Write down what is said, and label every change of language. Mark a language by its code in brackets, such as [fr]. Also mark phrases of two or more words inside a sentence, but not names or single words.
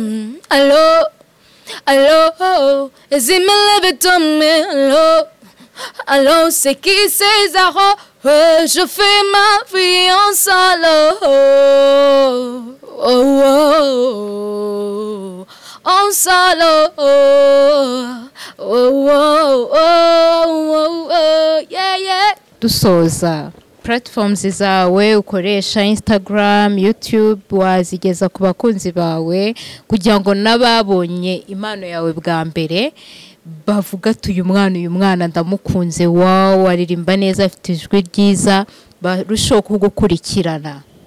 [fr] allô, et si me lève ton main, allô, c'est qui c'est Zara, je fais ma vie en solo, en solo, yeah. [rw] Dusoza platforms zawe ukoresha Instagram, YouTube wazigeza ku bakunzi bawe kugira ngo nababonye impano yawe bwa mbere bavuga uyu mwana ndamukunze wow aririmba neza afite ijwi ryiza barushaho kugukurikirana.